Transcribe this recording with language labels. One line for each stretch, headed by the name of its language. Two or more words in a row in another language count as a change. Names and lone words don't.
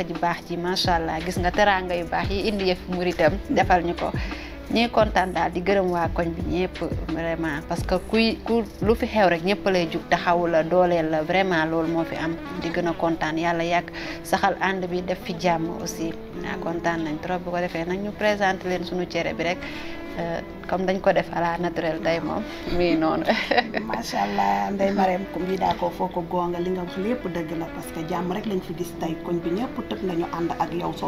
Wolof: ji baax ji macha allah gis nga teraanga yu baax yi indi yëf muritam defal ñu ko ñuy kontaan daal di gërëm waa koñ bi ñëpp vraiment
French: parce que
Wolof: ku lu fi xew rek ñëpp lay jug taxawu la dooleel la vraiment loolu moo fi am di gën a kontaan yàlla yàgg saxal ànd bi def fi jàmm aussi waaw kontaan nañ trop bu ko defee nag ñu présenté leen sunu cere bi rek comme dañ ko def
French: à la naturel
Wolof: tey moom mii noonu. macha allah Ndeye Marème
Fula: ko mbiɗa ko fof ko gonga
Wolof: li nga wax lépp dëgg la
French: parce que
Wolof: jàmm rek lañ fi gis tey koñ bi ñëpp tëb nañu ànd ak yow soo